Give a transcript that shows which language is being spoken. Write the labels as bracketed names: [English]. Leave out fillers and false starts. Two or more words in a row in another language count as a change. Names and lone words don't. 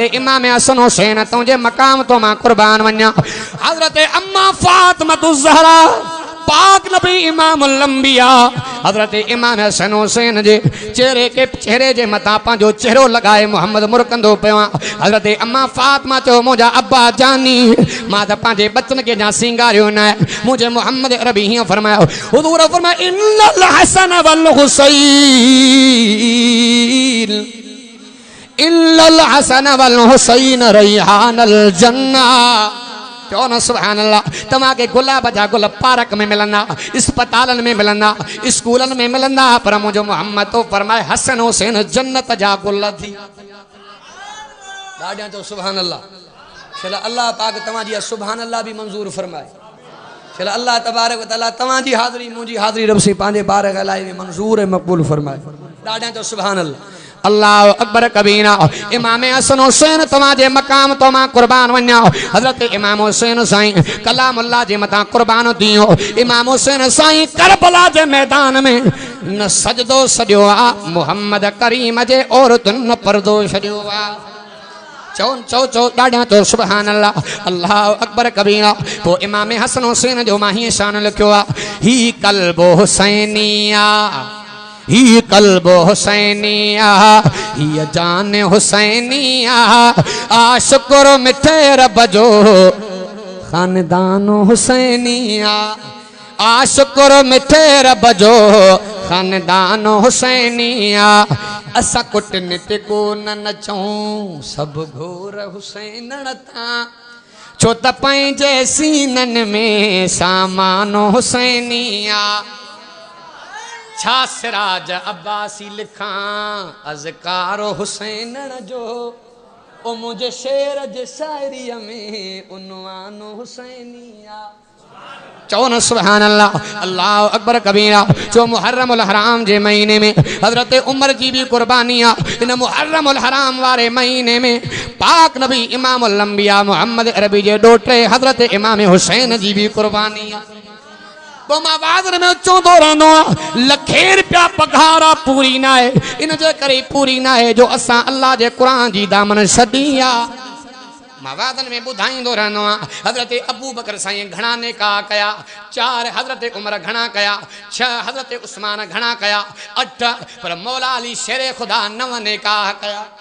[Sindhi] इमाम हसन हुसैन तुंहिंजे मक़ाम तो मां क़ुर्बान वञा हज़रत अम्मा फातिमा ज़हरा पाक नबी इमाम लंबिया हजरत इमाम हसन हुसैन जे चेहरे जे मथा पंहिंजो चेहरो लगाए मोहम्मद मुरकंदो पियो हजरत अम्मा फातिमा चयो मुंहिंजा अब्बा जानी मां त पंहिंजे बचन खे जा सिंगारियो न मुंहिंजे मोहम्मद अरबी हीअं फरमायो हुज़ूर फरमायो [Arabic] إن الحسن وال الحسين إن الحسن والحسين ريحانة الجنة [Sindhi] क्यों न [Arabic] سبحان الله [Sindhi] तव्हां के गुलाब जा गुल पार्क में मिलंदा अस्पतालन में मिलंदा स्कूलन में मिलंदा पर मुंहिंजो मोहम्मद तो फरमाए हसन हुसैन जन्नत जा गुल थी ॾाढा तो [Arabic] سبحان الله [Sindhi] चल अल्लाह पाक तव्हां जी [Arabic] سبحان الله [Sindhi] भी मंजूर फरमाए चल [Arabic] الله تبارك وتعالى [Sindhi] तव्हां जी हाज़िरी मुंहिंजी हाज़िरी रब सी पंहिंजे बारगाह लाइ मंजूर ऐं मक़बूल फरमाए ॾाढा तो [Arabic] سبحان الله الله أكبر كبيرا [Sindhi] इमाम हसन हुसैन तव्हांजे मकाम तो मां कुर्बान वञा हज़रत इमाम हुसैन साईं कलामुल्लाह जे मथां कुर्बान थियो इमाम हुसैन साईं करबला जे मैदान में न सजदो सॼो आ मोहम्मद करीम जे औरतुनि न पर्दो छॾियो आ चो ॾाढा चो [Arabic] سبحان الله الله أكبر كبيرا [Sindhi] पोइ इमाम हसन हुसैन जो मां हीअं शान लिखियो आहे ही कल्बो हुसैनिया ही कल्बो हुसैनिया ही जान हुसैनिया आशुकुर मिठे रब जो खानदान हुसैनिया आशुकुर मिठे रब जो खानदान हुसैनिया असा कुटन ते को न नचूं सब घोर हुसैन था छो त पंहिंजे सीनन में सामान हुसैनिया छा सिराज अब्बासी लिखां अज़कार हुसैन जो ओ मुझे शेर जे शायरीअ में उनवान हुसैनिया चो न [Arabic] سبحان الله الله أكبر كبيرا [Sindhi] जो मुहर्रमुल हराम जे महीने में हजरत उमर जी भी कुर्बानी आहे इन मुहर्रमुल हराम वारे महीने में पाक नबी इमामुल अंबिया मोहम्मद अरबी जे ॾोटे हजरत इमाम हुसैन जी भी कुर्बानी आहे तो मां वाज़र में चवंदो रहंदो आहियां लखे रुपया पघार आहे पूरी न आहे इन जे करे पूरी न आहे जो असां अल्लाह जे क़ुरान जी दामन छॾी आहे मां वादन में ॿुधाईंदो रहंदो आहियां हज़रत अबू बकर साईं घणा निकाह कया 4 हज़रत उमर घणा कया 6 हज़रत उस्मान घणा कया 8 पर मौला अली शेरे खुदा 9 निकाह कया